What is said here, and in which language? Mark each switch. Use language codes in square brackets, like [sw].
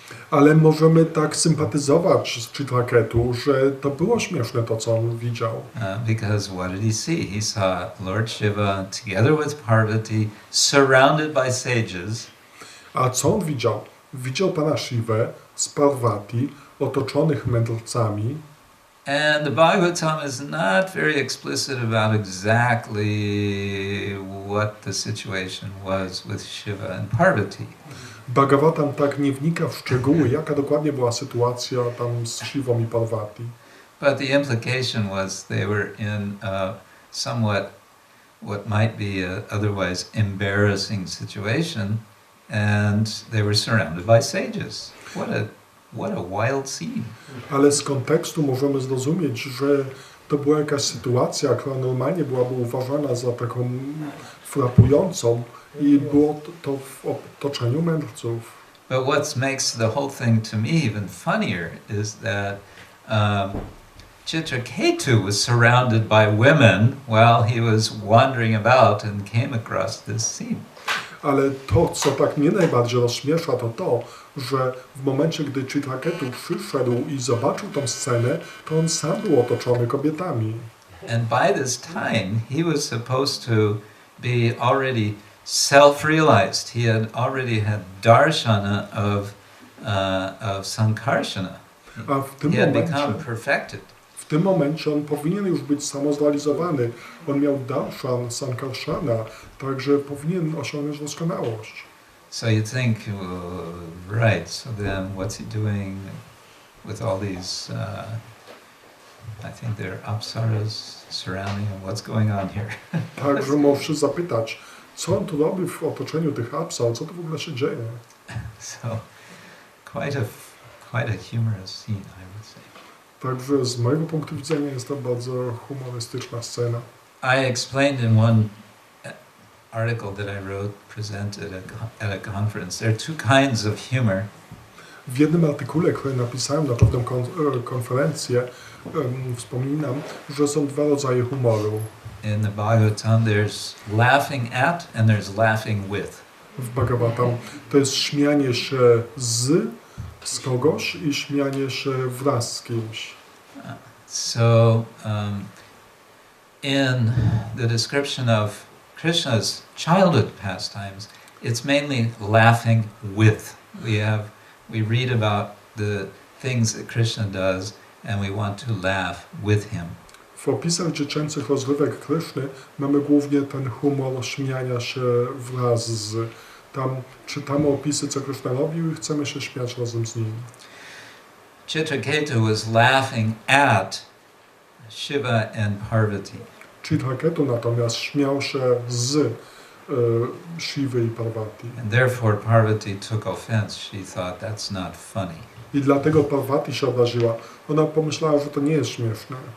[pl] Ale możemy tak sympatyzować z Chitraketu, że to było śmieszne to, co on widział. [en] Because what did he see? He saw Lord Shiva together with Parvati, surrounded by sages. [pl] A co on widział? Widział Pana Shivę z Parvati, otoczonych mędrcami. [en] And the Bhagavatam is not very explicit about exactly what the situation was with Shiva and Parvati. [pl] Bhagavatam tak nie wnika w szczegóły, jaka dokładnie była sytuacja tam z Shivą i Parvati. [en] But the implication was they were in a somewhat what might be a otherwise embarrassing situation and they were surrounded by sages. What a wild scene. [pl] Ale z kontekstu możemy zrozumieć, że to była jakaś sytuacja, która normalnie byłaby uważana za taką frapującą i było to w otoczeniu mędrców. [en] But what makes the whole thing to me even funnier is that Kshetra was surrounded by women while he was wandering about and came across this scene. [pl] Ale to, co tak mnie najbardziej rozśmiesza, to, że w momencie, gdy Kshetra przyszedł i zobaczył tą scenę, to on sam był otoczony kobietami. [en] And by this time, he was supposed to be already self-realized. He had already had darshana of sankarsana. [pl] A w tym [en] He had [pl] momencie, [en] become perfected. [pl] w tym momencie on powinien już być samozrealizowany. On miał darshan, sankarshana, także powinien osiągnąć doskonałość. [en] So you think, right, so then what's he doing with all these, I think they're apsaras surrounding him, what's going on here? [pl] Także możesz zapytać, co on tu robi w otoczeniu tych apsar, co tu w ogóle się dzieje? [en] So, quite a humorous scene, I would say. [pl] Także z mojego punktu widzenia jest to bardzo humorystyczna scena. [en] I explained in one article that I wrote, presented at a conference, there are two kinds of humor. [pl] W jednym artykule, który napisałem na pewną konferencję, wspominam, że są dwa rodzaje humoru. [en] In the Bhagavatam, there's laughing at and there's laughing with. [pl] W Bhagavatam to jest śmianie się z kogoś i śmianie się wraz z kimś. [en] So, in the description of Krishna's childhood pastimes, it's mainly laughing with. We read about the things that Krishna does, and we want to laugh with him. [pl] W opisach dziecięcych rozrywek Kryszny mamy głównie ten humor śmiania się wraz z. Tam czytamy opisy, co Krishna robił i chcemy się śmiać razem z nim. [en] Kshetra was laughing at Shiva and Parvati. [pl] Kshetra natomiast śmiał się z Shivy i Parvati. [en] And therefore Parvati took offense. She thought that's not funny. [pl] I dlatego Parvati się obraziła. Ona pomyślała, że to nie jest śmieszne.